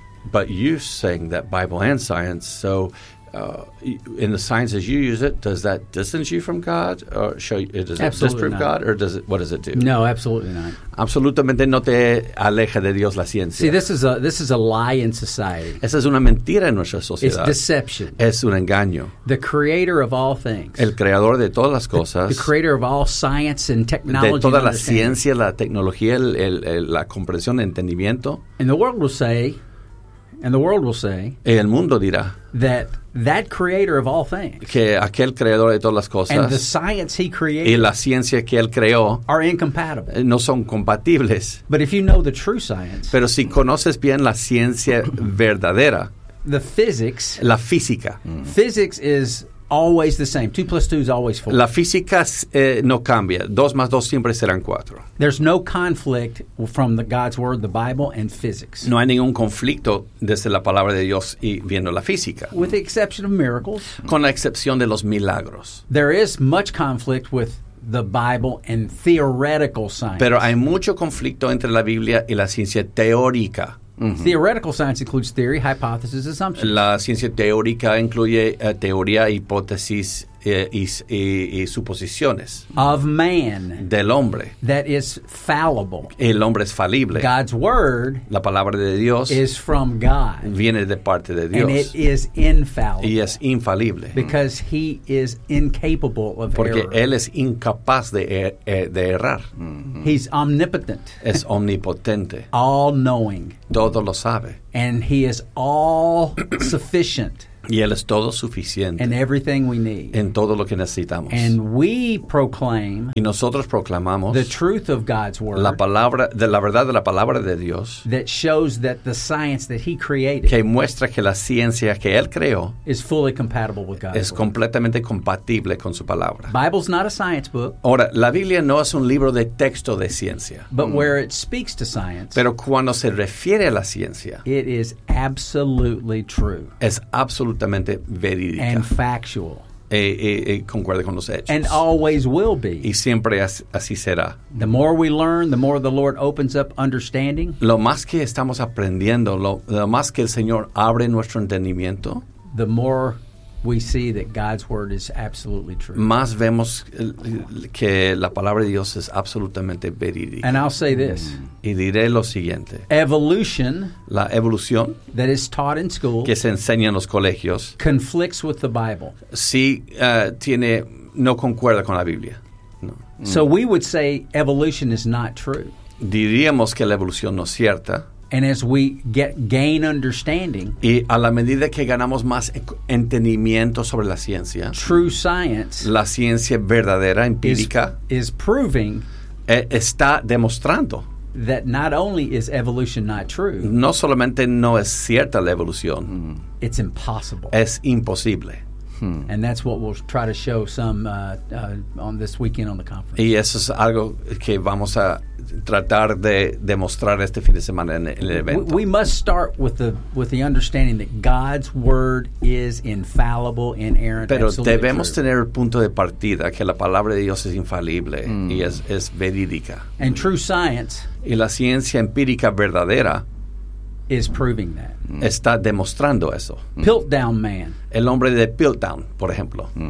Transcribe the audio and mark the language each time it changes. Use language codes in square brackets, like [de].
[en] But you're saying that Bible and science, so in the sciences you use it, does that distance you from God? Or disprove God? Or what does it do? No, absolutely not. [es] Absolutamente no te aleja de Dios la ciencia. [en] See, this is a lie in society. [es] Esa es una mentira en nuestra sociedad. [en] It's deception. [es] Es un engaño. [en] The creator of all things. [es] El creador de todas las cosas. [en] The creator of all science and technology. [es] De toda la ciencia, la tecnología, la comprensión, el entendimiento. [en] And the world will say. [es] Y el mundo dirá. [en] That creator of all things. [es] Que aquel creador de todas las cosas. [en] And the science he created. [es] Y la ciencia que él creó. [en] Are incompatible. [es] No son compatibles. [en] But if you know the true science. [es] Pero si conoces bien la ciencia verdadera. [en] The physics. [es] La física. [en] Physics is always the same. 2 + 2 is always 4. [es] La física no cambia. 2 + 2 siempre serán 4. [en] There's no conflict from the God's word, the Bible, and physics. [es] No hay ningún conflicto desde la palabra de Dios y viendo la física. [en] With the exception of miracles. [es] Con la excepción de los milagros. [en] There is much conflict with the Bible and theoretical science. [es] Pero hay mucho conflicto entre la Biblia y la ciencia teórica. [en] Theoretical science includes theory, hypothesis, assumptions. [es] La ciencia teórica incluye teoría, hipótesis y suposiciones. [en] Of man. [es] Del hombre. [en] That is fallible. [es] El hombre es falible. [en] God's word. [es] La palabra de Dios. [en] Is from God. [es] Viene de parte de Dios. [en] And it is infallible. [es] Y es infalible. [en] Because he is incapable of [es] Porque [en] error. [es] Porque él es incapaz de errar. [en] He's omnipotent. [es] Es omnipotente. [en] All knowing. [es] Todo lo sabe. [en] And he is all sufficient. [es] Y él es todo suficiente. [en] And everything we need. [es] En todo lo que necesitamos. [en] And we proclaim. [es] Y nosotros proclamamos. [en] The truth of God's word. [es] La palabra, de la verdad de la palabra de Dios. [en] That shows that the science that he created. [es] Que muestra que la ciencia que él creó. [en] Is fully compatible with God's word. [es] Es completamente compatible con su palabra. [en] Bible's not a science book. [es] Ahora, la Biblia no es un libro de texto de ciencia. [en] But where it speaks to science. [es] Pero cuando se refiere a la ciencia. [en] It is absolutely true. [es] Es absolutamente absolutamente verídica. [en] And factual. [es] Concuerda con los hechos. [en] And always will be. [es] Y siempre así será. [en] The more we learn, the more the Lord opens up understanding. [es] Lo más que estamos aprendiendo, lo más que el Señor abre nuestro entendimiento. [en] The more we see that God's word is absolutely true. [es] Más vemos que la palabra de Dios es absolutamente verídica. [en] And I'll say this. [es] Y diré lo siguiente. [en] Evolution. [es] La evolución. [en] That is taught in school. [es] Que se enseña en los colegios. [en] Conflicts with the Bible. [es] Sí, tiene, no concuerda con la Biblia. No. [en] So we would say evolution is not true. [es] Diríamos que la evolución no es cierta. [en] And as we gain understanding, [es] y a la medida que ganamos más entendimiento sobre la ciencia, [en] true science, [es] la ciencia verdadera empírica, [en] is proving, [es] está demostrando, [en] that not only is evolution not true, [es] no solamente no es cierta la evolución, [en] it's impossible, [es] es imposible. [en] And that's what we'll try to show some on this weekend on the conference. [es] Y eso es algo que vamos a tratar de demostrar este fin de semana en el evento. [en] We must start with the understanding that God's word is infallible, inerrant. [es] Pero [en] absolutely [es] debemos [en] true. [es] Tener el punto de partida que la palabra de Dios es infalible y es verídica. [en] And true science. [es] Y la ciencia empírica verdadera. [en] Is proving that. [es] Está demostrando eso. [en] Piltdown man. [es] El hombre de Piltdown, por ejemplo.